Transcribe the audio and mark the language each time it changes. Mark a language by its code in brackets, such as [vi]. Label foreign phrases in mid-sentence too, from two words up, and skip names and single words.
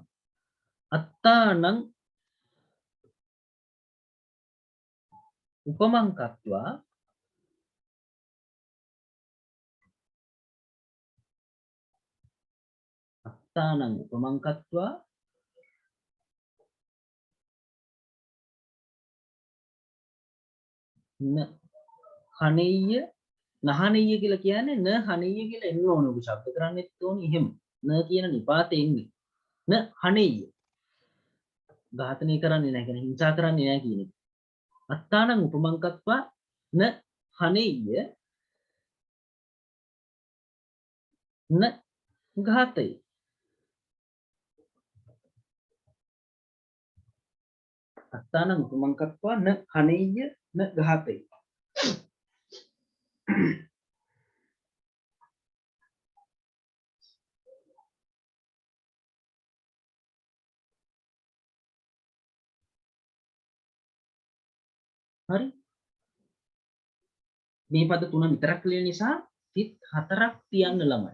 [pi] අත්තානං උපමං කତ୍වා අත්තානං උපමං කତ୍වා න හනෙය්‍ය නහනෙය්‍ය [si] කියලා කියන්නේ [pi] න හනෙය්‍ය [si] කියලා එන්න ඕන. ඔබ ශබ්ද කරන්නෙත් ඕනේ එහෙම. න කියන නිපාතේ එන්නේ. [pi] න හනෙය්‍ය. [si] ඝාතනය කරන්නේ නැහැ කියන හිංසා කරන්නේ නැහැ කියන එක. [pi] අත්තානං උපමං කତ୍වා න හනෙය්‍ය න ඝාතේ. අත්තානං උපමං කତ୍වා න හනෙය්‍ය න ඝාතේ. [si] හරි. මේ පද තුන විතරක් ලියන නිසා තිත් 4ක් තියන්න ළමයි.